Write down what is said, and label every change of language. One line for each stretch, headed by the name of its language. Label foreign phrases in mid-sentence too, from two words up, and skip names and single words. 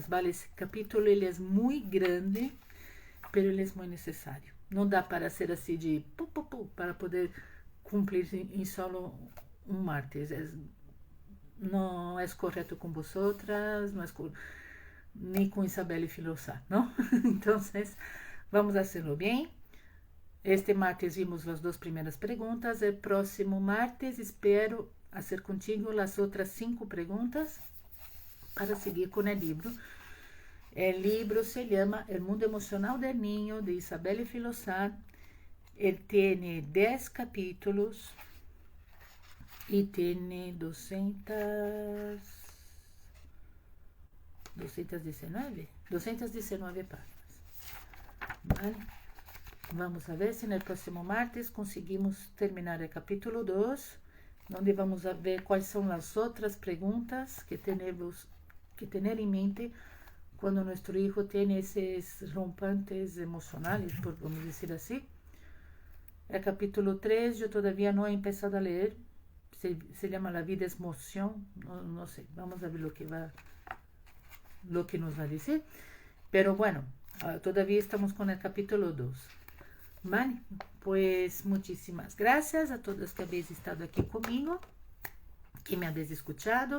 Portuguese: Vale, esse capítulo ele é muito grande, mas ele é muito necessário. Não dá para ser assim de para poder cumprir em solo um martes. Não é correto com vosotras, não é nem com Isabel e Filosá, não? Então, vamos fazê-lo bem. Este martes vimos as 2 primeiras perguntas.
Spanish: El próximo martes espero hacer contigo
Portuguese: as outras 5 perguntas para seguir com o livro. O livro se chama El Mundo Emocional del Niño, de Isabelle Filosar. Ele tem 10 capítulos e tem 219 páginas. Vale?
Spanish: Vamos a ver
Portuguese: se no próximo martes conseguimos terminar o capítulo 2, onde
Spanish: vamos a ver
Portuguese: quais são as outras perguntas que temos que ter em mente quando nosso filho tem esses rompantes emocionais, vamos dizer assim.
Spanish: El capítulo 3 eu todavía não he empezado a ler,
Portuguese: se chama
Spanish: La Vida es Emoción, no sé, vamos a ver lo que nos va a decir, pero bueno, todavía estamos con el capítulo 2. Vale, pues muchísimas gracias a todos que habéis estado aquí conmigo, que me habéis escuchado.